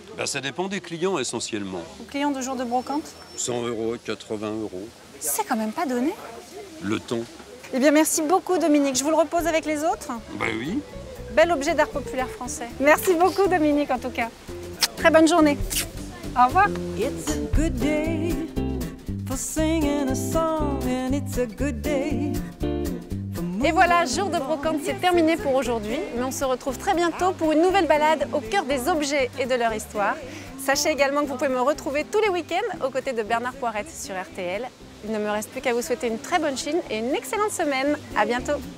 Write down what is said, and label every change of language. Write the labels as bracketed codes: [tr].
[fr] Ça dépend des clients essentiellement. Aux clients de Jour de brocante? 100 €, 80 €. C'est quand même pas donné. Le temps. Eh bien, merci beaucoup Dominique. Je vous le repose avec les autres? Oui. Bel objet d'art populaire français. Merci beaucoup Dominique en tout cas. Très bonne journée. Au revoir. [en] It's a good day for singing a song and it's a good day. [fr] Et voilà, Jour de brocante, c'est terminé pour aujourd'hui, mais on se retrouve très bientôt pour une nouvelle balade au cœur des objets et de leur histoire. Sachez également que vous pouvez me retrouver tous les week-ends aux côtés de Bernard Poirette sur RTL. Il ne me reste plus qu'à vous souhaiter une très bonne Chine et une excellente semaine. À bientôt.